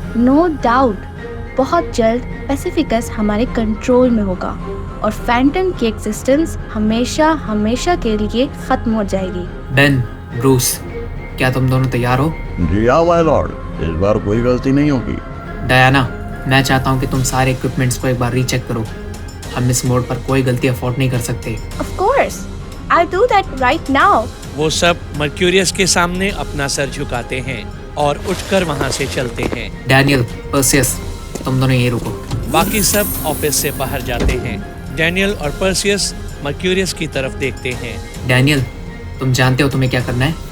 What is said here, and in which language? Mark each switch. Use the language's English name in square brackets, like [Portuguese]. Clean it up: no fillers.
[Hindi] No doubt, बहुत जल्द पैसिफिकस हमारे कंट्रोल में होगा और फैंटम की एग्जिस्टेंस हमेशा हमेशा के लिए खत्म हो जाएगी। बेन, ब्रूस, क्या तुम दोनों तैयार हो? जी हाँ माय लॉर्ड, इस बार कोई गलती नहीं होगी। डायना, मैं चाहता हूँ कि तुम सारे इक्विपमेंट्स को एक बार रीचेक करो। हम इस मोड पर कोई गलती अफोर्ड नहीं कर सकते। [English] Of course, I'll do that right now. [Hindi] वो सब मर्क्यूरियस के सामने अपना सर झुकाते हैं और उठकर वहाँ से चलते हैं। डैनियल, पर्सियस, तुम दोनों यहीं रुको। बाकी सब ऑफिस से बाहर जाते हैं। डैनियल और पर्सियस मर्क्यूरियस की तरफ देखते हैं। डैनियल, तुम जानते हो तुम्हें क्या करना है?